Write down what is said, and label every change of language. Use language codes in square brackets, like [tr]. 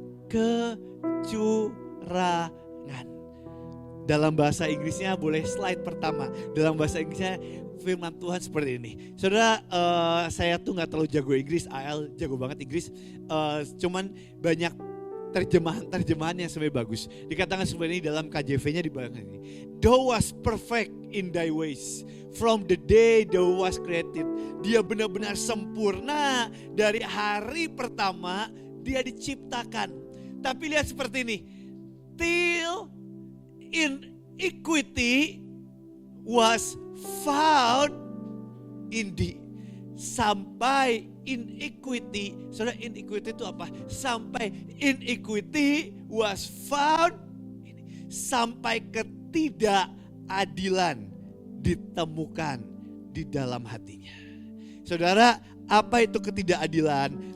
[id] Kecurangan. Dalam bahasa Inggrisnya boleh slide pertama. Dalam bahasa Inggrisnya firman Tuhan seperti ini. Saudara, saya tuh gak terlalu jago Inggris, AL jago banget Inggris. Cuman banyak terjemahan yang sebenarnya bagus. Dikatakan seperti ini dalam KJV-nya di belakang ini. [en] Thou was perfect in thy ways from the day thou was created. [id] Dia benar-benar sempurna dari hari pertama dia diciptakan. Tapi lihat seperti ini. [en] Till iniquity was found in thee. [id] Sampai iniquity, saudara, iniquity itu apa? Sampai iniquity was found, sampai ketidakadilan ditemukan di dalam hatinya. Saudara, apa itu ketidakadilan?